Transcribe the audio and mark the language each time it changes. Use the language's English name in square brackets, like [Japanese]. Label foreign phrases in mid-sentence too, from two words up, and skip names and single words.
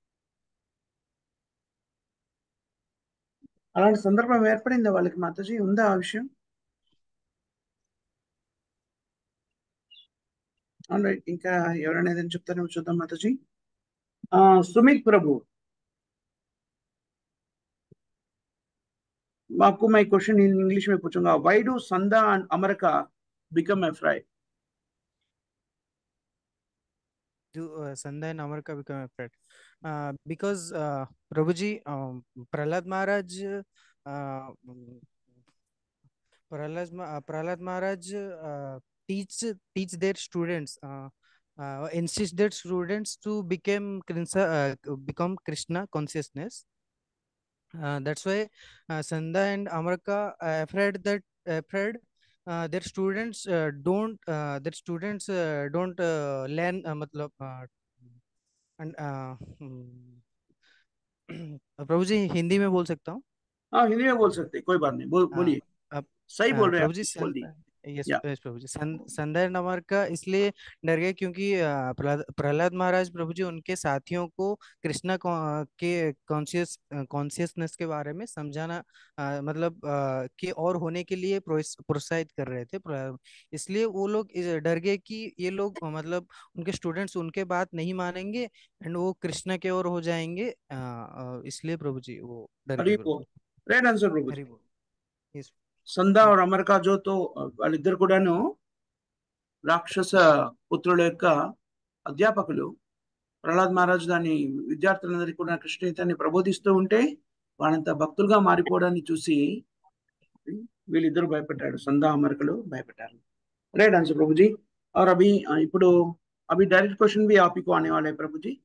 [Telugu] అలాంటి సందర్భం ఏర్పడిందా వాళ్ళకి మాతాజీ? ఉందా ఆ విషయం? రైట్, ఇంకా ఎవరైనా ఏదైనా చెప్తారేమో చూద్దాం మాతాజీ. సుమిత్ ప్రభు, [Hindi] आपको मैं [English] question in English [Hindi] में पूछूंगा. [English] Why do Sanda and Amarka become afraid? Do Sanda and Amarka become afraid? Because Prabhuji, Prahlad Maharaj, uh, Prahlad Maharaj teach their students, insist their students to become Krishna consciousness. That's why Sanda and Amarka are afraid their students don't learn matlab and [Hindi] प्रभु जी हिंदी में बोल सकता हूँ. हाँ, हिंदी में बोल सकते, कोई बात नहीं, बोलिए. सही बोल रहे हैं प्रभु जी. बोल दी. यस प्रभु जी. संदा एंड अमरका इसलिए डर गए क्योंकि प्रहलाद महाराज प्रभु जी उनके साथियों को कृष्णा के कॉन्शियसनेस के बारे में समझाना मतलब कि और होने के लिए प्रोत्साहित कर रहे थे. इसलिए वो लोग डर गए कि ये लोग मतलब उनके स्टूडेंट्स उनके बात नहीं मानेंगे एंड वो कृष्णा के ओर हो जाएंगे. इसलिए प्रभु जी वो डर गए. [English] right answer ప్రభు. Yes. [Telugu] సందా और అమర్కా [Hindi] जो तो [Telugu] వాళ్ళిద్దరు కూడాను రాక్షస పుత్రుల యొక్క అధ్యాపకులు. ప్రహ్లాద్ మహారాజ్ దాని విద్యార్థులందరికీ కూడా కృష్ణ చైతన్యాన్ని ప్రబోధిస్తూ ఉంటే వాళ్ళంతా భక్తులుగా మారిపోవడాన్ని చూసి వీళ్ళిద్దరు భయపడ్డాడు. సందా అమర్కలు భయపడ్డారు. [English] right answer [Hindi] प्रभु जी. और अभी ఇప్పుడు अभी [English] direct question [Hindi] भी आप ही को आने वाला है प्रभु जी.